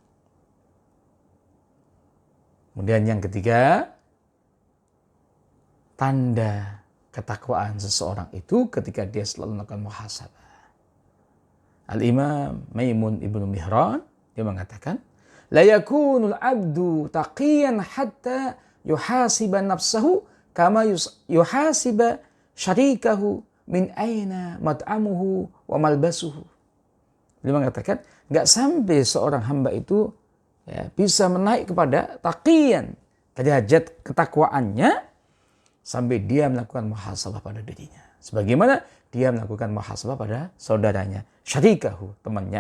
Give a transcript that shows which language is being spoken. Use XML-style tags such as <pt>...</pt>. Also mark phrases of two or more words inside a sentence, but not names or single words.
<id>Kemudian yang ketiga, tanda ketakwaan seseorang itu ketika dia selalu melakukan muhasabah. Al-Imam Maimun Ibnu Mihran, dia mengatakan,</id> <ar>لا يكون العبد تقيا حتى يحاسب نفسه كما يحاسب شريكه من أين مطعمه وملبسه.</ar> <id>Dia mengatakan, enggak sampai seorang hamba itu ya, bisa menaik kepada taqiyan, derajat ketakwaannya, sampai dia melakukan muhasabah pada dirinya. Sebagaimana dia melakukan muhasabah pada saudaranya, syarikahu, temannya.</id>